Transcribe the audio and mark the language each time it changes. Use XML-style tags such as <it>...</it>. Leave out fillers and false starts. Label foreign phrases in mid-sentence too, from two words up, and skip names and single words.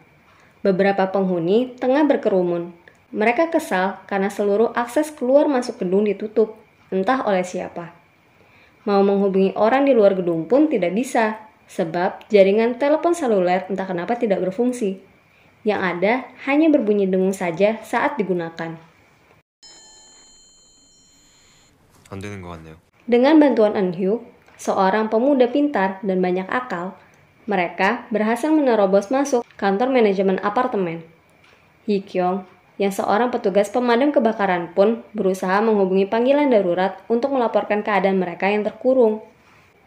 <id>Beberapa penghuni tengah berkerumun. Mereka kesal karena seluruh akses keluar masuk gedung ditutup, entah oleh siapa. Mau menghubungi orang di luar gedung pun tidak bisa, sebab jaringan telepon seluler entah kenapa tidak berfungsi. Yang ada hanya berbunyi dengung saja saat digunakan.</id> <ko>안 되는 것 같네요.</ko> <id>Dengan bantuan Eun-hyo, seorang pemuda pintar dan banyak akal, mereka berhasil menerobos masuk kantor manajemen apartemen. Hee-kyung, yang seorang petugas pemadam kebakaran pun berusaha menghubungi panggilan darurat untuk melaporkan keadaan mereka yang terkurung.</id>